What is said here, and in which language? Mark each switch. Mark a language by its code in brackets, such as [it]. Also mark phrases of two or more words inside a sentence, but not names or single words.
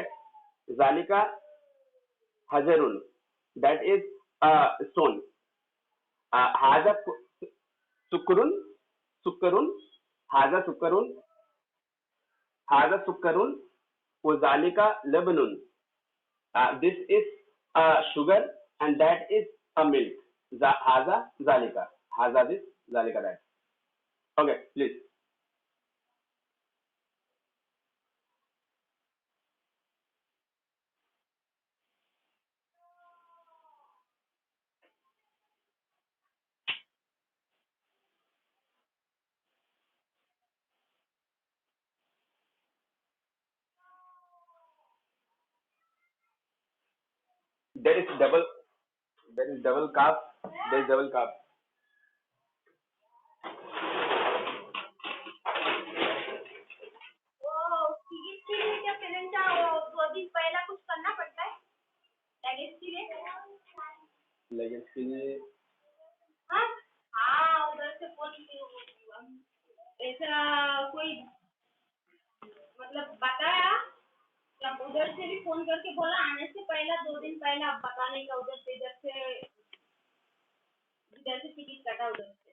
[ar] ذلك حجر, [en] that is a stone. [ar] هذا سكر، سكر، هذا سكر، هذا سكر، وذلك لبنان. [en] This is sugar and that is a milk. [ar] هذا ذلك. Haza this, Zalika that. [en] Okay, please. There is double, there is double calf, there is double calf. [hi] वो टिकट के लिए क्या पेरेंट का वो 2 दिन पहला कुछ करना पड़ता है लगेज के लिए लगेज के लिए हाँ हाँ उधर से फोन ऐसा कोई उधर से भी फोन करके बोला आने से पहला 2 दिन पहला बताने का उधर से इधर से टिकट कटा उधर से